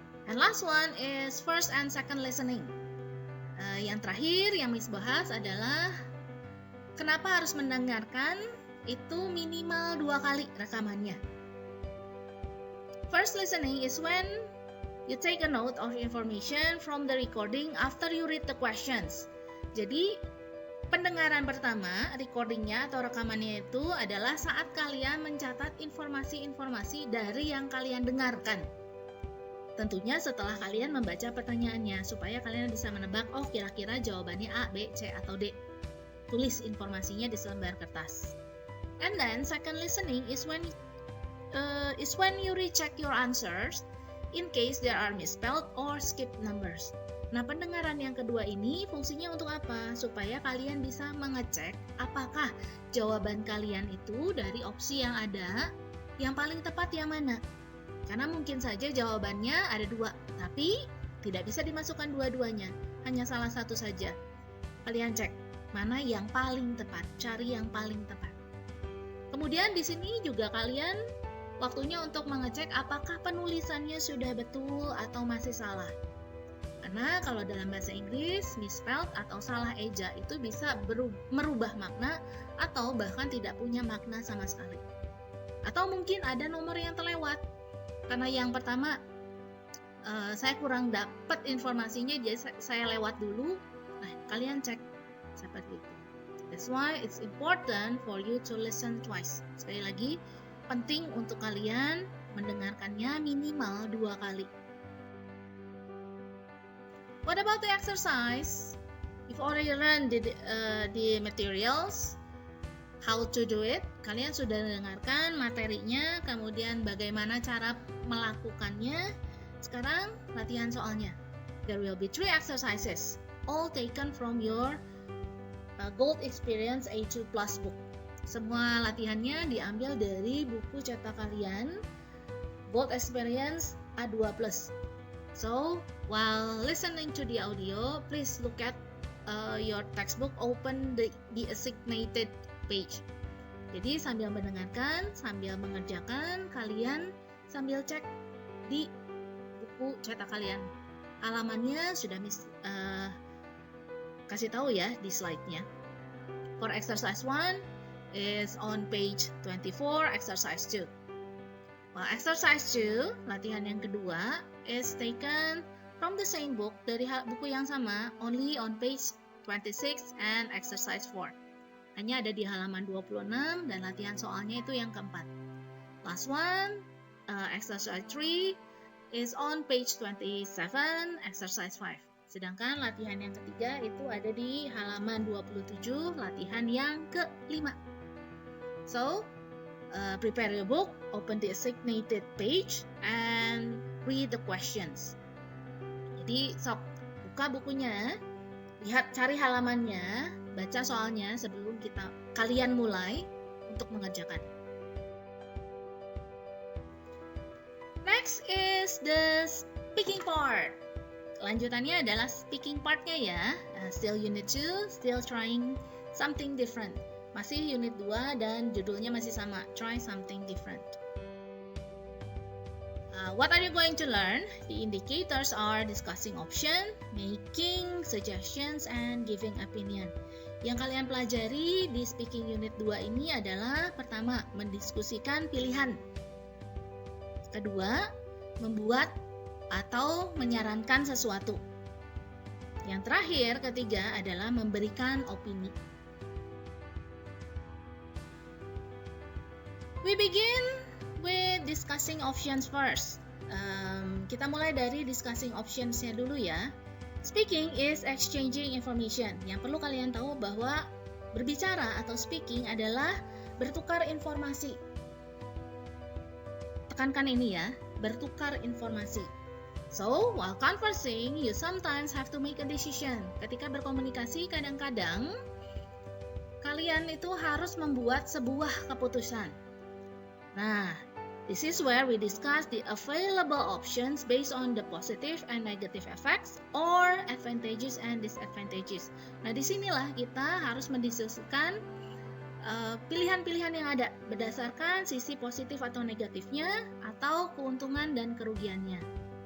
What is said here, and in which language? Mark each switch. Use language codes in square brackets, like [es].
[en] And last one is first and second listening. [id] Yang terakhir yang Miss bahas adalah kenapa harus mendengarkan itu minimal 2 kali rekamannya. [en] First listening is when you take a note of information from the recording after you read the questions. [id] Jadi pendengaran pertama, recordingnya atau rekamannya itu adalah saat kalian mencatat informasi-informasi dari yang kalian dengarkan. Tentunya setelah kalian membaca pertanyaannya, supaya kalian bisa menebak, oh kira-kira jawabannya A, B, C, atau D. Tulis informasinya di selembar kertas. [en] And then second listening is when you recheck your answers in case there are misspelled or skipped numbers. [id] Nah, pendengaran yang kedua ini fungsinya untuk apa? Supaya kalian bisa mengecek apakah jawaban kalian itu dari opsi yang ada, yang paling tepat yang mana. Karena mungkin saja jawabannya ada 2, tapi tidak bisa dimasukkan dua-duanya, hanya salah satu saja. Kalian cek mana yang paling tepat, cari yang paling tepat. Kemudian di sini juga kalian waktunya untuk mengecek apakah penulisannya sudah betul atau masih salah. Karena kalau dalam bahasa Inggris, misspelled atau salah eja itu bisa merubah makna atau bahkan tidak punya makna sama sekali. Atau mungkin ada nomor yang terlewat. Karena yang pertama saya kurang dapat informasinya, jadi saya lewat dulu. Nah, kalian cek seperti itu. [en] That's why it's important for you to listen twice. [id] Sekali lagi, penting untuk kalian mendengarkannya minimal 2 kali. [en] What about the exercise? You've already learned the materials, how to do it. [id] Kalian sudah dengarkan materinya, kemudian bagaimana cara melakukannya. Sekarang latihan soalnya. [en] There will be 3 exercises, all taken from your Gold Experience A2 Plus book. [id] Semua latihannya diambil dari buku cetak kalian Gold Experience A2 Plus. [en] So, while listening to the audio, please look at your textbook, open the designated page. [id] Jadi sambil mendengarkan, sambil mengerjakan, kalian sambil cek di buku cetak kalian. Halamannya sudah kasih tahu ya di slide-nya. [en] For exercise 1 is on page 24, exercise 2. Well, exercise 2, [id] latihan yang kedua, [en] is taken from the same book, [id] dari buku yang sama, [en] only on page 26 and exercise 4. [id] Hanya ada di halaman 26 dan latihan soalnya itu yang keempat. [en] Last one, exercise 3 is on page 27, exercise 5. [id] Sedangkan latihan yang ketiga itu ada di halaman 27, latihan yang kelima. [en] So, prepare your book, open the designated page, and read the questions. [id] Jadi, sok buka bukunya, lihat, cari halamannya, baca soalnya sebelum kalian mulai untuk mengerjakan. [en] Next is the speaking part. [id] Lanjutannya adalah speaking partnya ya. [en] Still unit 2, still trying something different. [id] Masih unit 2 dan judulnya masih sama, try something different. [en] What are you going to learn? The indicators are discussing option, making suggestions, and giving opinion. [id] Yang kalian pelajari di speaking unit 2 ini adalah pertama, mendiskusikan pilihan. Kedua, membuat atau menyarankan sesuatu. Yang terakhir, ketiga adalah memberikan opini. [en] We begin with discussing options first. [id] Kita mulai dari discussing options-nya dulu ya. [en] Speaking is exchanging information. [id] Yang perlu kalian tahu bahwa berbicara atau speaking adalah bertukar informasi. Tekankan ini ya, bertukar informasi. [en] So, while conversing, you sometimes have to make a decision. [id] Ketika berkomunikasi, kadang-kadang kalian itu harus membuat sebuah keputusan. [en] Nah, this is where we discuss the available options based on the positive and negative effects or advantages and disadvantages. [id] Nah, disinilah kita harus mendiskusikan pilihan-pilihan yang ada berdasarkan sisi positif atau negatifnya atau keuntungan dan kerugiannya.